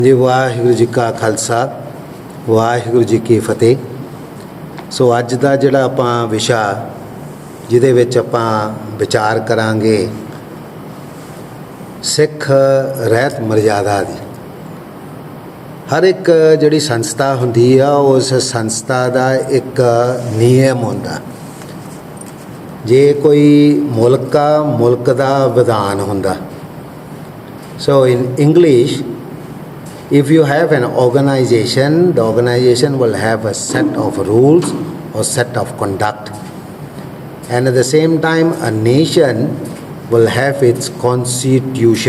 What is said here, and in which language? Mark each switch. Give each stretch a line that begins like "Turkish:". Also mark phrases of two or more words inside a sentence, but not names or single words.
Punjabi: ਜੀ ਵਾਹਿਗੁਰੂ ਜੀ ਕਾ ਖ਼ਾਲਸਾ ਵਾਹਿਗੁਰੂ ਜੀ ਕੀ ਫ਼ਤਿਹ। ਸੋ ਅੱਜ ਕਾ ਜਿਹੜਾ ਆਪਾਂ ਵਿਸ਼ਾ ਜਿਹਦੇ ਵਿਚ ਆਪਾਂ ਵਿਚਾਰ ਕਰਾਂਗੇ ਸਿੱਖ ਰਹਿਤ ਮਰਯਾਦਾ ਦੀ। ਹਰ ਏਕ ਜਿਹੜੀ ਸੰਸਥਾ ਹੁੰਦੀ ਆ ਉਸ ਸੰਸਥਾ ਦਾ ਏਕ ਨਿਯਮ ਹੁੰਦਾ। ਜੇ ਕੋਈ ਮੁਲਕ ਦਾ ਵਿਧਾਨ ਹੁੰਦਾ।
English: So in English, if you have an organization, the organization will have a set of rules or set of conduct, and at the same time a nation will have its constitution.